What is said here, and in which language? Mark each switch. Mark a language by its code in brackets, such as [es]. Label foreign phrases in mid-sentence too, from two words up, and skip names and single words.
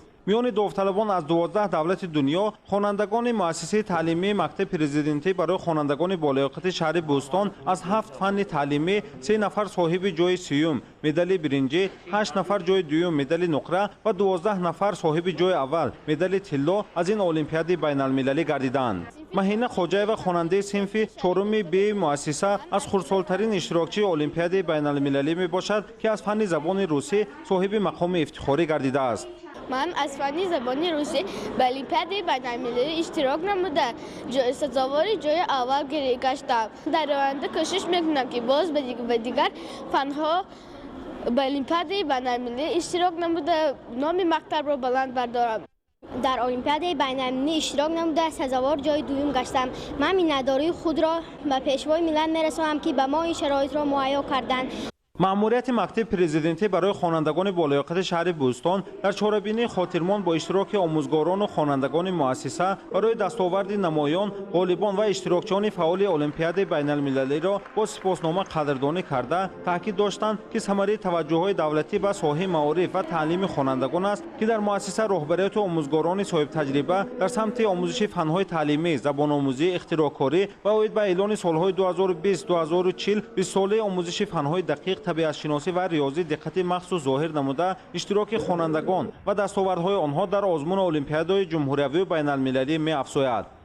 [tg] миёни довталабон аз 12 давлати дунё, хонандагони муассисаи таълимии мактаби президентӣ барои хонандагони болоёқати шаҳри Бӯстон аз 7 фанни таълимӣ 3 нафар соҳиби ҷои сеюм, медали биринҷӣ, 8 нафар ҷои дуюм, медали нуқра ва 12 нафар соҳиби ҷои аввал, медали тилло аз ин олимпиадаи байналмилалӣ гардиданд. маҳина хоҷаева хонандаи синфи 4-уми Б муассиса аз хурдсолтарин иштирокчии олимпиадаи байналмилалӣ мебошад ки аз фанни забони русӣ соҳиби мақоми ифтихорӣ гардидааст. ман аз фанни забони русӣ ба олимпиади байналмилалӣ иштирок намуда сазовори ҷои аввал гирифтам. дар оянда кӯшиш мекунам ки боз ба дигар фанҳо ба олимпиади байналмилалӣ иштирок намуда номи мактабро баланд бардорам. дар олимпиади байналмилалӣ иштирок намуда сазовори ҷои дуюм гаштам. ман миннатдории худро ба Пешвои миллат мерасонам ки ба мо ин шароитро муҳайё карданд. маъмурияти мактаби президентӣ барои хонандагони болоиқати шаҳри Бӯстон дар чорабинии хотирмон бо иштироки омӯзгорону хонандагони муассиса барои дастоварди намоён, ғолибон ва иштирокчиёни фаъоли Олимпиадаи байналмилалиро бо сипоснома қадрдонӣ карда, таъкид доштанд, ки самараи таваҷҷуҳҳои давлатӣ ба соҳаи маориф ва таълими хонандагон аст, ки дар муассиса роҳбарияту омӯзгорони соҳибтаҷриба дар самти омӯзиши фанҳои таълимӣ, забономӯзӣ, ихтироъкорӣ ва оид ба эълони солҳои 2020-2040 20-солаи омӯзиши фанҳои дақиқ, табиатшиносӣ ва риёзӣ диққати махсус зоҳир намуда, иштироки хонандагон ва дастовардҳои онҳо дар озмуни Олимпиадаи ҷумҳуриявию байналмилалӣ меафзояд.